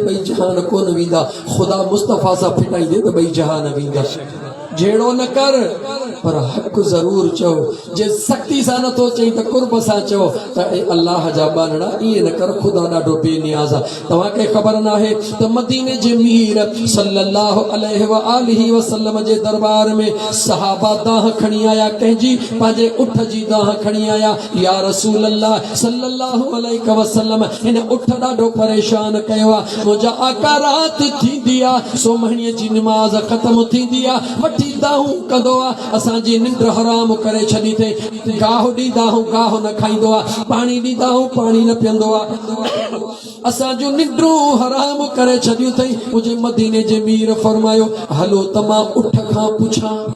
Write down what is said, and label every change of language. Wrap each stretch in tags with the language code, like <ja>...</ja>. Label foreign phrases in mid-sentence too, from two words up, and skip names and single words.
<sd>ॿई जहान कोन वेंदा ख़ुदा मुस्तफ़ा सां फिटाईंदे त ॿई जहान वेंदा जहिड़ो न कर पर हक़ ज़रूर चओ जे सख़्ती सां नथो चई त कुर्ब सां चओ त अल्लाह जा बानड़ा ईअं न कर ख़ुदा ॾाढो बेनियाज़ आहे तव्हांखे ख़बर नाहे त मदीने जे मीर</sd> <ar>صلى الله عليه وآله وسلم</ar> <sd>जे दरबार में सहाबा दाह खणी आया कंहिंजी पंहिंजे उठ जी दाह खणी आया</sd> <ar>يا رسول الله صلى الله عليه وسلم</ar> <sd>हिन उठ ॾाढो परेशान कयो आहे मुंहिंजा आका राति थींदी आहे सोमहणीअ जी निमाज़ ख़त्म थींदी आहे वठी दाहूं कंदो आहे असांजी निंड हराम करे छॾी अथई गाहु ॾींदा आहियूं गाहु न खाईंदो आहे पाणी ॾींदा आहियूं पाणी न पीअंदो आहे असांजूं निंड्रूं हराम करे छॾियूं अथई मुंहिंजे मदीने जे मीर फरमायो हलो त मां उठ खां पुछां</sd>